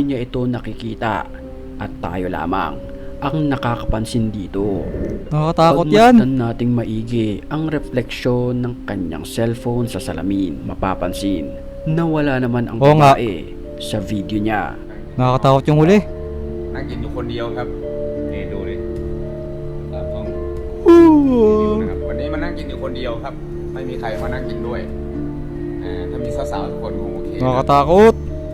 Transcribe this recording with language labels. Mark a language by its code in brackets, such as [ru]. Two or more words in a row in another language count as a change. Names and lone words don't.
[tl] Hindi niya ito nakikita at tayo lamang ang nakakapansin dito. Nakakatakot yan. Pagmasdan nating maigi ang refleksyon ng kanyang cellphone sa salamin, mapapansin na wala naman ang Oo nga. babae sa video niya. Nakakatakot yung huli. [th] นั่งกินอยู่คนเดียวครับนี่ดูดิตามห้องอยู่นะครับวันนี้มานั่งกินอยู่คนเดียวครับ ไม่มีใครมานั่งกินด้วยถ้ามีสาวๆทุกคนคงโอเคนะ [tl] Nakakatakot.